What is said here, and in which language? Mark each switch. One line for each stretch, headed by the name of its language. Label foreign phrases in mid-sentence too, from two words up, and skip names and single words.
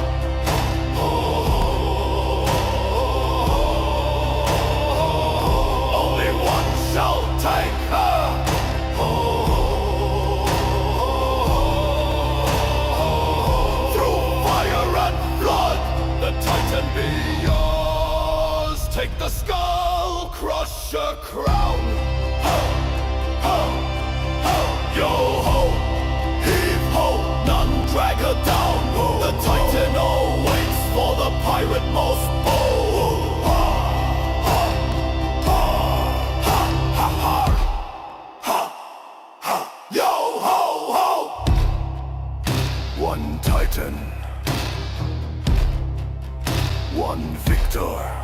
English: Take her. Through fire and blood, the Titan be yours. Take the skull crusher crown. Ho, ho, ho, yo ho, heave ho, none drag her down. The Titan awaits for the pirate most bold. One Titan, one victor.